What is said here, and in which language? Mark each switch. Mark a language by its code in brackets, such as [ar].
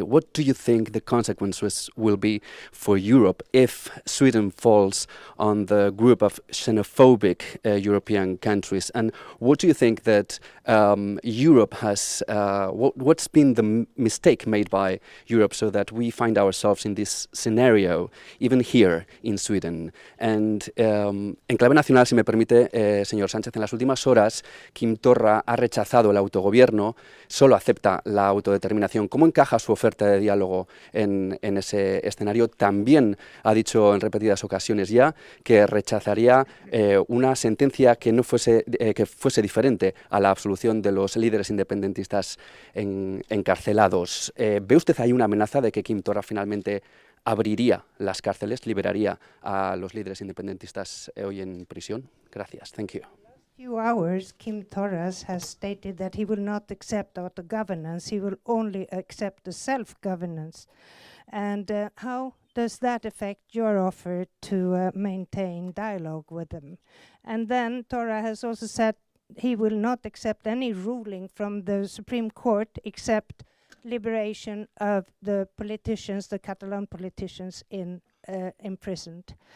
[en] What do you think the consequences will be for Europe if Sweden falls on the group of xenophobic European countries? And what do you think that Europe has, what's been the mistake made by Europe so that we find ourselves in this scenario, even here in Sweden? And [es] en clave nacional, si me permite, señor Sánchez, en las últimas horas, Quim Torra ha rechazado el autogobierno, solo acepta la autodeterminación. ¿Cómo encaja su oferta de diálogo en ese escenario? También ha dicho en repetidas ocasiones ya que rechazaría una sentencia que no fuese, que fuese diferente a la absolución de los líderes independentistas encarcelados. ¿Ve usted ahí una amenaza de que Quim Torra finalmente abriría las cárceles, liberaría a los líderes independentistas hoy en prisión? Gracias. [en] Thank you. Few hours, Quim Torras has stated that he will not accept auto-governance, he will only accept the self-governance. And how does that affect your offer to maintain dialogue with them? And then Torra has also said he will not accept any ruling from the Supreme Court except liberation of the politicians, the Catalan politicians imprisoned.